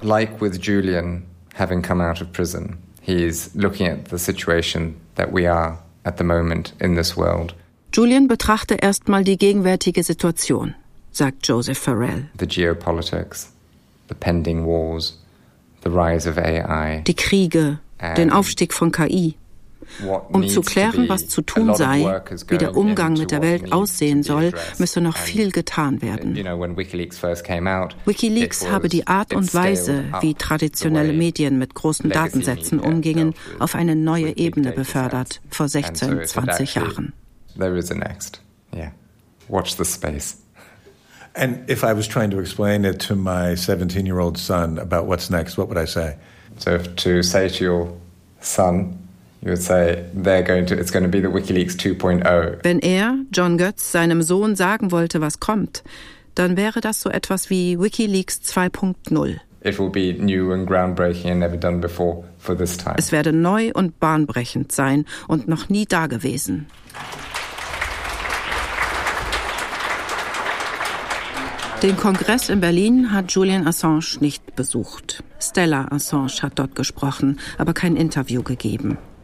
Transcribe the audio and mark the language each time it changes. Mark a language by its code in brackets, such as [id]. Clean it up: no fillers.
[en] Like with Julian having come out of prison, he's looking at the situation that we are at the moment in this world. [de] Julian betrachte erstmal die gegenwärtige Situation, sagt Joseph Farrell. [en] The geopolitics, the pending wars, the rise of AI. [de] Die Kriege, den Aufstieg von KI. Um zu klären, was zu tun sei, wie der Umgang mit der Welt aussehen soll, müsse noch viel getan werden. WikiLeaks habe die Art und Weise, wie traditionelle Medien mit großen Datensätzen umgingen, auf eine neue Ebene befördert, vor 16, 20 Jahren. [en] There is a next. Yeah. Watch the space. And if I was trying to explain it to my 17-year-old son about what's next, what would I say? So if to say to your son, you would say, it's going to be the WikiLeaks 2.0. [de] Wenn er, John Goetz, seinem Sohn sagen wollte, was kommt, dann wäre das so etwas wie WikiLeaks 2.0. [en] It will be new and groundbreaking and never done before for this time. [de] Es werde neu und bahnbrechend sein und noch nie da gewesen. Den Kongress in Berlin hat Julian Assange nicht besucht. Stella Assange hat dort gesprochen, aber kein Interview gegeben.